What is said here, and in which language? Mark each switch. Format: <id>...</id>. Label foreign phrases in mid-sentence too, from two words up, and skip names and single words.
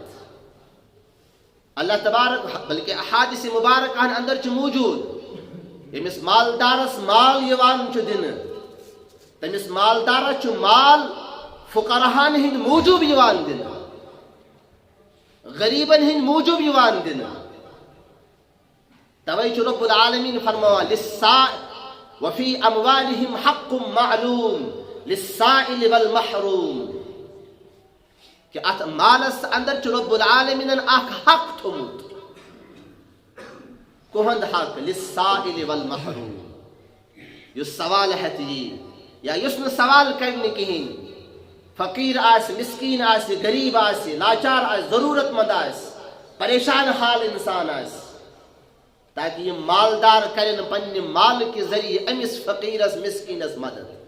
<ks>اللہ تبارک بلکہ احادیث مبارکہن اندر چھُ موجوٗد ییٚمِس مالدارس مال یِوان چھُ دِنہٕ، تٔمِس مالدارس چھُ مال فقراہن ہٕنٛدۍ موٗجوٗب یِوان دِنہٕ، غریٖبن ہٕنٛدۍ موٗجوٗب یِوان دِنہٕ. توے چھُ رۄب العالمیٖن فرماوان</ks> <ar>وفی اموالہم حق معلوم للسائل والمحروم،</ar> <ks>کہ اتھ مالس اندر چھُ رۄب العالمیٖنن اکھ حق تھوٚمُت، کُہُنٛد حق</ks> <ar>للسائل والمحروم.</ar> <ks>یُس سوال ہٮ۪تھ یی یا یُس نہٕ سوال کرِ نہٕ کِہیٖنۍ، فقیٖر آسہِ، مسکیٖن آسہِ، غریٖب آسہِ، لاچار آسہِ، ضروٗرت منٛد آسہِ، پریشان حال انسان آسہِ، تاکہ یِم مالدار کرن پننہِ مالہٕ کہِ ذٔریعہٕ أمِس فقیٖرس مسکیٖنس مدد.</ks>